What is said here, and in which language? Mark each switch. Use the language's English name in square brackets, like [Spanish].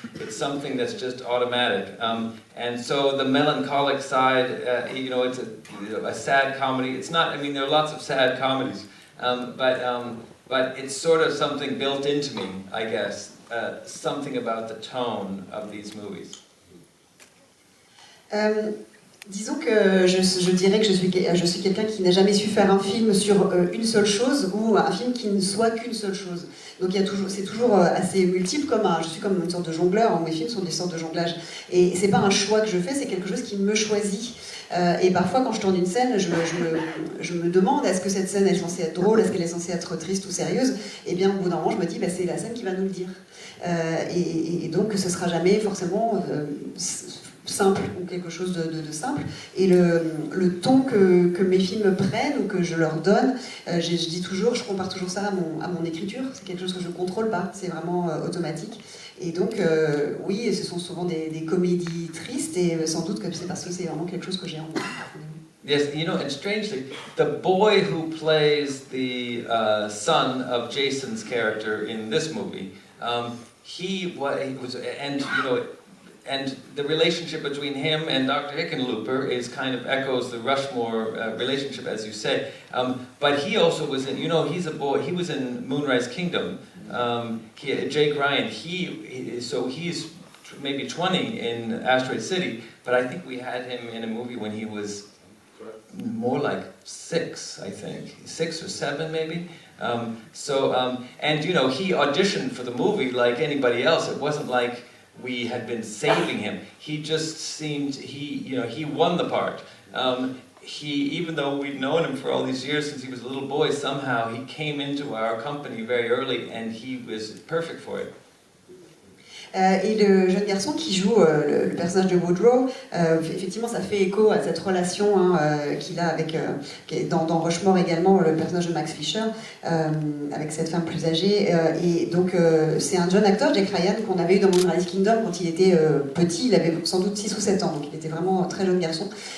[English] It's something that's just automatic. And so the melancholic side, it's a sad comedy. It's not, I mean, there are lots of sad comedies, but it's sort of something built into me, I guess. Something about the tone of these movies. [French] Disons que je dirais que je suis quelqu'un qui n'a jamais su faire un film sur une seule chose ou un film qui ne soit qu'une seule chose. Donc c'est toujours assez multiple, je suis comme une sorte de jongleur, mes films sont des sortes de jonglage. Et c'est pas un choix que je fais, c'est quelque chose qui me choisit. Et parfois quand je tourne une scène, je me demande est-ce que cette scène est censée être drôle, est-ce qu'elle est censée être triste ou sérieuse. Et bien au bout d'un moment je me dis c'est la scène qui va nous le dire. Et donc ce sera jamais forcément simple ou quelque chose de simple, et le ton que mes films prennent ou que je leur donne, je dis toujours, je compare toujours ça à mon écriture, c'est quelque chose que je ne contrôle pas, c'est vraiment automatique, et donc oui, ce sont souvent des comédies tristes, et sans doute que c'est parce que c'est vraiment quelque chose que j'ai en moi. [English] Yes, you know, and strangely, the boy who plays the son of Jason's character in this movie, he was, and you know, and the relationship between him and Dr. Hickenlooper is kind of echoes the Rushmore relationship, as you say. But he also was in, you know, he's a boy, he was in Moonrise Kingdom. Jake Ryan, so he's maybe 20 in Asteroid City, but I think we had him in a movie when he was more like 6, I think. 6 or 7 maybe. And you know, he auditioned for the movie like anybody else. It wasn't like we had been saving him. He just seemed, he won the part. Even though we'd known him for all these years since he was a little boy, somehow he came into our company very early and he was perfect for it. [French] Et le jeune garçon qui joue le personnage de Woodrow, effectivement ça fait écho à cette relation qu'il a avec, dans Rushmore également, le personnage de Max Fisher, avec cette femme plus âgée. Et donc c'est un jeune acteur, Jake Ryan, qu'on avait eu dans Moonrise Kingdom quand il était petit, il avait sans doute 6 ou 7 ans, donc il était vraiment un très jeune garçon.